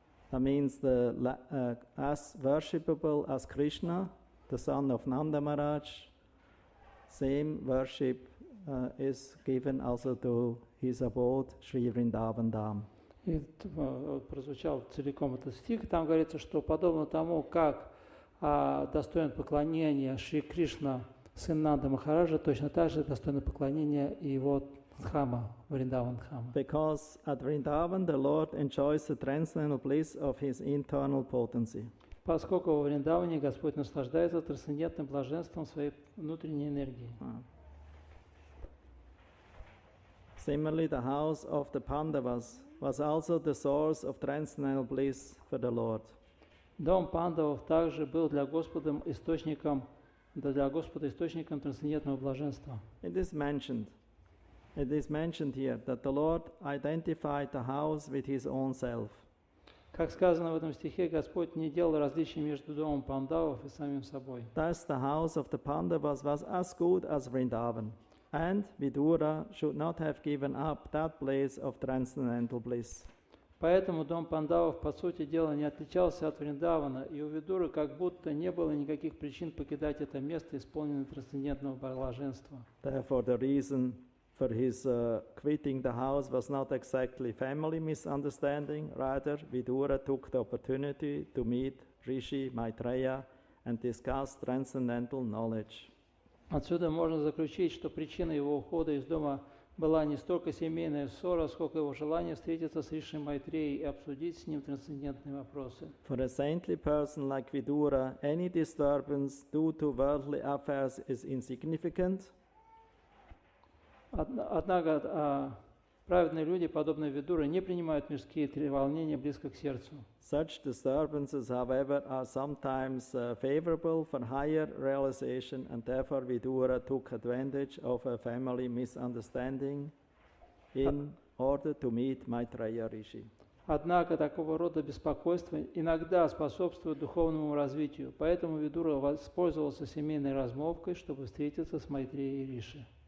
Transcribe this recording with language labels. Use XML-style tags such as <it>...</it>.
<en>That means as worshipable as Krishna, the son of Nanda Maharaj, same worship is given also to his abode, Sri Vrindavan Dham.</en> <ru>И прозвучал целиком этот стих. Там говорится, что подобно тому, как достоин поклонения Шри Кришна, сын Нанда Махараджа, точно так же достойно поклонения и его Дхама, Вриндаван Дхама.</ru> <en>Because at Vrindavan the Lord enjoys the transcendental bliss of his internal potency.</en> <ru>Поскольку во Вриндаване Господь наслаждается трансцендентным блаженством своей внутренней энергии.</ru> <en>Similarly, the house of the Pandavas was also the source of transcendental bliss for the Lord.</en> <ru>Дом пандавов также был для Господа источником трансцендентного блаженства.</ru> <en>It is mentioned here that the Lord identified the house with his own self.</en> <ru>Как сказано в этом стихе, Господь не делал различий между домом пандавов и самим собой.</ru> <en>Thus, the house of the Pandavas was as good as Vrindavan, and Vidura should not have given up that place of transcendental bliss.</en> <ru>Поэтому дом пандавов, по сути дела, не отличался от Вриндавана, и у Видуры как будто не было никаких причин покидать это место, исполненное трансцендентного блаженства.</ru> <en>Therefore, the reason for his quitting the house was not exactly family misunderstanding. Rather, Vidura took the opportunity to meet Rishi Maitreya and discuss transcendental knowledge.</en> <ru>Отсюда можно заключить, что причиной его ухода из дома была не столько семейная ссора, сколько его желание встретиться с Риши Майтреей и обсудить с ним трансцендентные вопросы.</ru> <en>For a saintly person like Vidura, any disturbance due to worldly affairs is insignificant.</en> <ru>Однако праведные люди, подобные Видуре, не принимают мирские треволнения близко к сердцу.</ru> <en>Such disturbances, however, are sometimes favorable for higher realization, and therefore Vidura took advantage of a family misunderstanding in order to meet Maitreya Rishi.</en> <ru>Однако такого рода беспокойство иногда способствует духовному развитию, поэтому Видура воспользовался семейной размолвкой, чтобы встретиться с Майтреей Риши.</ru>